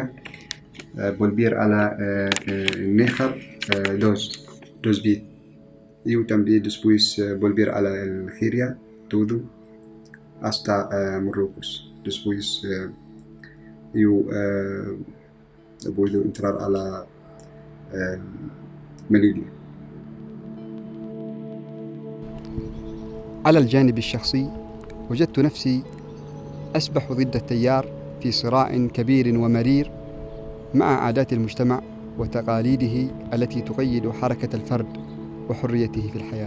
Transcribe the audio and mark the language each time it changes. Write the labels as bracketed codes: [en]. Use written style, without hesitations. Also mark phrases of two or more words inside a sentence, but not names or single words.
[es] Volver a la Níger dos veces. Y también después volver a la Algeria todo hasta Marruecos. Después yo puedo entrar a la ماليزيا. [ar] على الجانب الشخصي وجدت نفسي أسبح ضد التيار في صراع كبير ومرير مع عادات المجتمع وتقاليده التي تقيد حركة الفرد وحريته في الحياة.